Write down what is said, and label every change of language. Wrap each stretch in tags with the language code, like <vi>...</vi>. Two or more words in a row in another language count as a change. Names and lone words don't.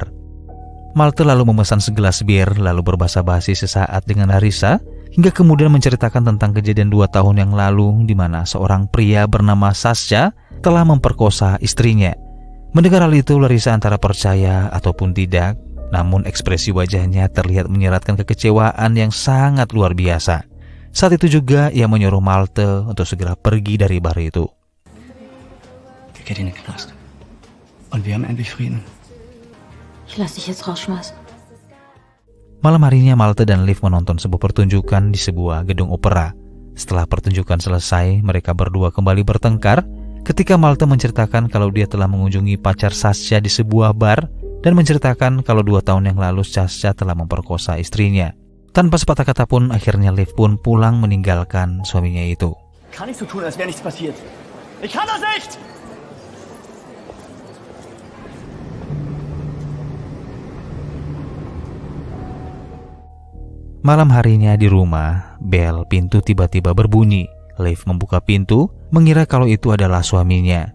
<id>Malte lalu memesan segelas bir lalu berbasa-basi sesaat dengan Larissa hingga kemudian menceritakan tentang kejadian 2 tahun yang lalu di mana seorang pria bernama Sascha telah memperkosa istrinya. Mendengar hal itu, Larissa antara percaya ataupun tidak, namun ekspresi wajahnya terlihat menyeratkan kekecewaan yang sangat luar biasa. Saat itu juga ia menyuruh Malte untuk segera pergi dari bar itu.</id> <de>Der geht in den Knast. Und wir haben endlich Frieden. Ich lass dich jetzt rausschmeißen.</de> <id>Malam harinya Malte dan Liv menonton sebuah pertunjukan di sebuah gedung opera. Setelah pertunjukan selesai, mereka berdua kembali bertengkar ketika Malte menceritakan kalau dia telah mengunjungi pacar Sascha di sebuah bar dan menceritakan kalau 2 tahun yang lalu Sascha telah memperkosa istrinya. Tanpa sepatah kata pun, akhirnya Liv pun pulang meninggalkan suaminya itu.</id> <de>Kann nicht so tun, als wäre nichts passiert. Ich kann das nicht!</de> <id>Malam harinya di rumah, bel pintu tiba-tiba berbunyi. Liv membuka pintu, mengira kalau itu adalah suaminya.</id>